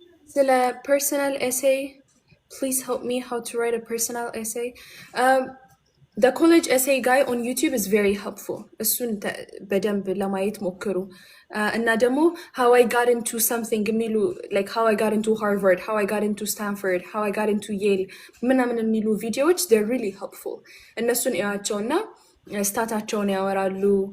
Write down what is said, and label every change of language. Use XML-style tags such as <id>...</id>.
<am>ስለ</am> <en>personal essay, please help me how to write a personal essay. the college essay guy on YouTube is very helpful.</en> <am>እሱን በደንብ ለማየት ሞክሩ። እና ደግሞ</am> <en>how I got into something</en> <am>የሚሉ</am> <en>like how I got into Harvard, how I got into Stanford, how I got into Yale</en> <am>ምናምን የሚሉ ቪዲዮዎች</am> <en>they're really helpful።</en> <am>እነሱን እያቸውና ስታታቸውን ያወራሉ፣</am>